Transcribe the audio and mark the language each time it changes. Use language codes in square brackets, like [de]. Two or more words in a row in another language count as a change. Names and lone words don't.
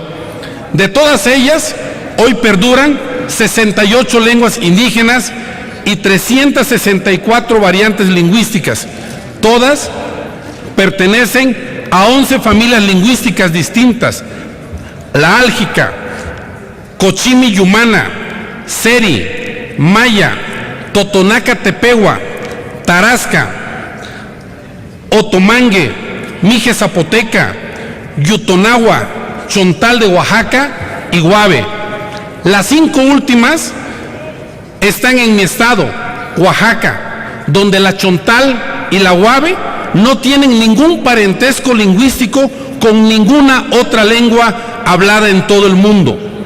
[es] De todas ellas, hoy perduran 68 lenguas indígenas y 364 variantes lingüísticas. Todas pertenecen a 11 familias lingüísticas distintas: la álgica, cochimi-yumana, seri, maya, totonaca-tepehua, tarasca, otomangue, mije-zapoteca, yutonagua, chontal de Oaxaca y guave. Las 5 últimas están en mi estado, Oaxaca, donde la chontal y la guave no tienen ningún parentesco lingüístico con ninguna otra lengua hablada en todo el mundo.